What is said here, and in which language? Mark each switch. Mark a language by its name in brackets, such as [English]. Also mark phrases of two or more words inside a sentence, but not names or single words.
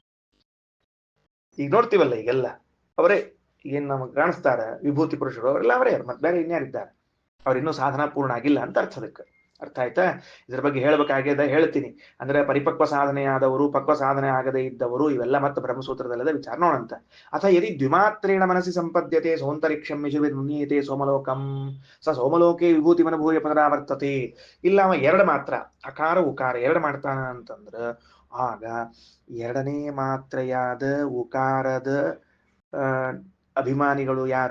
[Kannada] ಈಗ ನೋಡ್ತೀವಲ್ಲ ಈಗೆಲ್ಲ ಅವರೇ ಏನ್ ನಮಗ್ ಕಾಣಿಸ್ತಾರ ವಿಭೂತಿ ಪುರುಷರು, ಅವರೆಲ್ಲ ಅವರೇ, ಮತ್ತೆ ಬೇರೆ ಇನ್ಯಾರಿದ್ದಾರೆ? ಅವ್ರಿನ್ನೂ ಸಾಧನಾ ಪೂರ್ಣ ಆಗಿಲ್ಲ ಅಂತ ಅರ್ಥ. ಅದಕ್ಕೆ ಅರ್ಥ ಆಯ್ತಾ? ಇದ್ರ ಬಗ್ಗೆ ಹೇಳ್ಬೇಕಾಗ್ಯದ ಹೇಳ್ತೀನಿ. ಅಂದ್ರೆ ಪರಿಪಕ್ವ ಸಾಧನೆಯಾದವರು, ಪಕ್ವ ಸಾಧನೆ ಆಗದೇ ಇದ್ದವರು, ಇವೆಲ್ಲ ಮತ್ತೆ ಬ್ರಹ್ಮಸೂತ್ರದಲ್ಲದ ವಿಚಾರ ನೋಡಂತ. [Sanskrit] ಅಥ ಯದಿ ದ್ವಿಮಾತ್ರೇಣ ಮನಸ್ಸಿ ಸಂಪದ್ಯತೆ ಸೌಂತರಿಕ್ಷಂ ಯಜುರ್ಮುನೀಯತೆ ಸೋಮಲೋಕಂ ಸ ಸೋಮಲೋಕೆ ವಿಭೂತಿ ಮನಭೂಯ ಪುನರಾವರ್ತತೆ. [Kannada] ಇಲ್ಲ ಅವ ಎರಡು ಮಾತ್ರ ಅಕಾರ ಉಕಾರ ಎರಡು ಮಾಡ್ತಾನ ಅಂತಂದ್ರ ಆಗ ಎರಡನೇ ಮಾತ್ರೆಯಾದ ಉಕಾರದ ಅಭಿಮಾನಿಗಳು ಯಾರು?